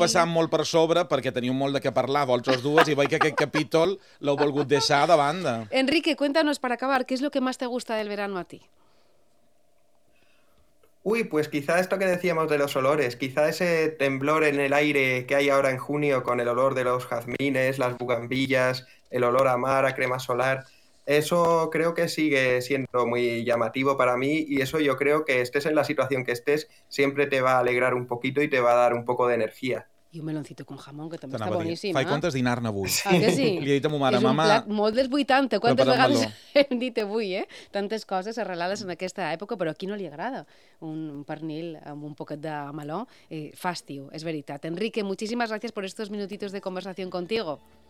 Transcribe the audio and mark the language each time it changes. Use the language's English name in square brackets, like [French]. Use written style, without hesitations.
[Catalan] Passàvem molt per sobre perquè teníem molt de què parlar, vols els dues, i veig que aquest capítol l'heu volgut deixar de banda. [Spanish] Enrique, cuéntanos, para acabar, ¿qué es lo que más te gusta del verano a ti? Uy, pues quizá esto que decíamos de los olores, quizá ese temblor en el aire que hay ahora en junio con el olor de los jazmines, las bugambillas, el olor a mar, a crema solar, eso creo que sigue siendo muy llamativo para mí y eso yo creo que estés en la situación que estés, siempre te va a alegrar un poquito y te va a dar un poco de energía. [Catalan] I [Spanish] un meloncito con jamón, [Catalan] que també està a dir, boníssim. Fai comptes dinar-ne avui. Sí. Ah, que sí? Li he dit a ma mare, és un mama, plat molt dels 80. Quantes vegades preparem-lo. Hem dit avui, eh? Tantes coses arrelades en aquesta època, però a qui no li agrada un pernil amb un poquet de meló? Fa estiu, és veritat. Enrique, moltíssimes gràcies per estos minutitos de conversació contigo.